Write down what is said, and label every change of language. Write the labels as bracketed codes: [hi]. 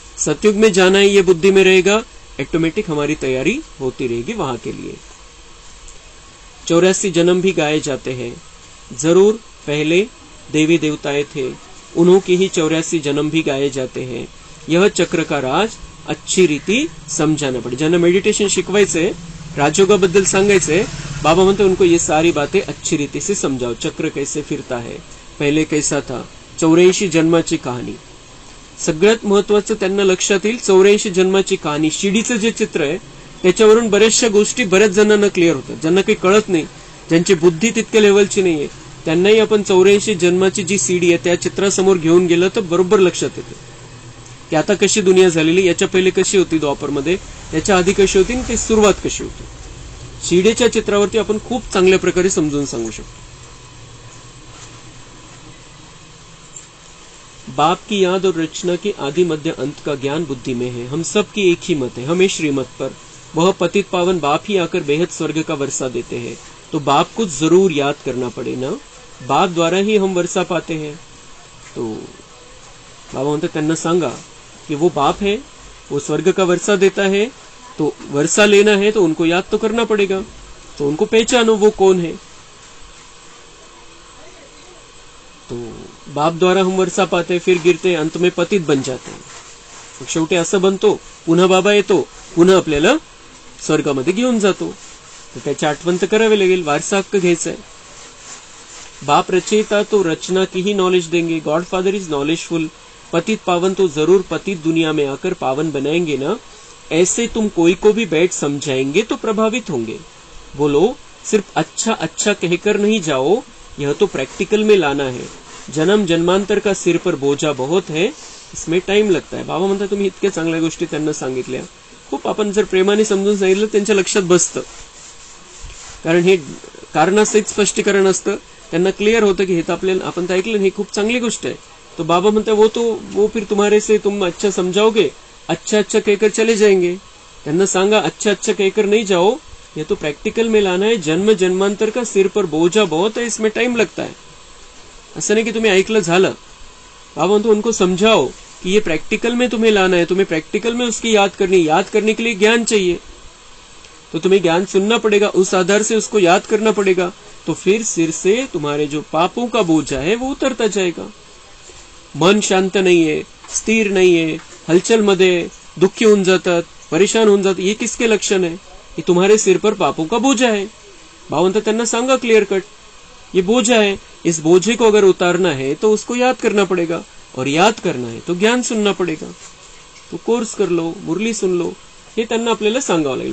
[hi] सतयुग में जाना है, ये बुद्धि में रहेगा, ऑटोमेटिक हमारी तैयारी होती रहेगी वहां के लिए। 84 जन्म भी गाए जाते हैं। जरूर पहले देवी देवताएं थे, उन्हों के ही 84 जन्म भी गाए जाते हैं। यह चक्र का राज अच्छी रीती समजाना पड़े। [mr] ज्यांना मेडिटेशन शिकवायचे, राजयोगाबद्दल सांगायचे, बाबा म्हणते [hi] उनको ये सारी बातें अच्छी रीति से समझाओ। चक्र कैसे फिरता है, पहले कैसा था, 84 [mr] जन्माची कहाणी। सगळ्यात महत्वाचं त्यांना लक्षात येईल 84 जन्माची कहाणी। शिडीचं जे चित्र आहे त्याच्यावरून बऱ्याचशा गोष्टी बऱ्याच जणांना क्लिअर होतात। ज्यांना काही कळत नाही, ज्यांची बुद्धी तितक्या लेवलची नाहीये, त्यांनाही आपण 84 जन्माची जी सीडी आहे त्या चित्रासमोर घेऊन गेलं तर बरोबर लक्षात येते की आता कशी दुनिया झालेली, याच्या पहिले कशी होती द्वापरमध्ये, याच्या आधी कशी होती, आणि ती सुरुवात कशी होती। शिडेच्या चित्रावरती आपण खूप चांगल्या प्रकारे समजून सांगू शकतो। [hi] बाप की याद और रचना के आदि मध्य अंत का ज्ञान बुद्धि में है। हम सब की एक ही मत है, हमें श्रीमत पर। वह पतित पावन बाप ही आकर बेहद स्वर्ग का वर्षा देते हैं, तो बाप को जरूर याद करना पड़े ना। बाप द्वारा ही हम वर्षा पाते हैं। [mr] तो बाबा म्हणते त्यांना सांगा [hi] कि वो बाप है, वो स्वर्ग का वर्षा देता है, तो वर्षा लेना है तो उनको याद तो करना पड़ेगा, तो उनको पहचानो वो कौन है। तो बाप द्वारा हम वर्षा पाते, फिर गिरते, अंत में पतित बन जाते हैं। [mr] शेवटी असं बनतो, पुन्हा बाबा येतो, पुन्हा आपल्याला स्वर्गामध्ये घेऊन जातो। तर त्याची आठवण तर करावी लागेल, वारसा हक्क घ्यायचा आहे। [hi] बाप रचयिता तो रचना की ही नॉलेज देंगे। [en] God father is knowledgeful. [hi] पतित पावन तो जरूर पतित दुनिया में आकर पावन बनाएंगे ना। ऐसे तुम कोई को भी बैठ समझाएंगे तो प्रभावित होंगे। बोलो, सिर्फ अच्छा अच्छा कहकर नहीं जाओ, यह तो प्रैक्टिकल में लाना है। जन्म जन्मांतर का सिर पर बोझा बहुत है, इसमें टाइम लगता है। [mr] बाबा म्हणतात तुम्ही इतक्या चांगल्या गोष्टी त्यांना सांगितल्या, खूप आपण जर प्रेमाने समजून सांगितलं त्यांच्या लक्षात बसतं, कारण हे कारणासहित स्पष्टीकरण असतं। त्यांना क्लिअर होतं की हे तर आपल्याला, आपण तर ऐकलं, हे खूप चांगली गोष्ट आहे। [hi] तो बाबा [mr] म्हणतात [hi] वो फिर तुम्हारे से तुम अच्छा समझाओगे, अच्छा अच्छा कहकर चले जाएंगे। [mr] त्यांना सांगा [hi] अच्छा अच्छा कहकर नहीं जाओ, ये तो प्रैक्टिकल में लाना है। जन्म जन्मांतर का सिर पर बोझा बहुत है, इसमें टाइम लगता है। [mr] असं नाही की तुम्ही ऐकलं झालं। [hi] बाबा [mr] म्हणतो [hi] उनको समझाओ कि ये प्रैक्टिकल में तुम्हें लाना है, तुम्हें प्रैक्टिकल में उसकी याद करने के लिए ज्ञान चाहिए, तो तुम्हें ज्ञान सुनना पड़ेगा, उस आधार से उसको याद करना पड़ेगा। तो फिर सिर से तुम्हारे जो पापों का बोझा है वो उतरता जाएगा। मन शांत नहीं है, स्थिर नहीं है, [mr] हलचल मध्ये दुखी होऊन जातात, [hi] परेशान होऊन जातात, ये किसके लक्षण है? ये तुम्हारे सिर पर पापों का बोझा है। [mr] भावंत त्यांना सांगा [hi] क्लियर कट, ये बोझा है, इस बोझे को अगर उतारना है तो उसको याद करना पड़ेगा, और याद करना है तो ज्ञान सुनना पड़ेगा। तो कोर्स कर लो, मुरली सुन लो, [mr] हे त्यांना आपल्याला सांगावं लागेल।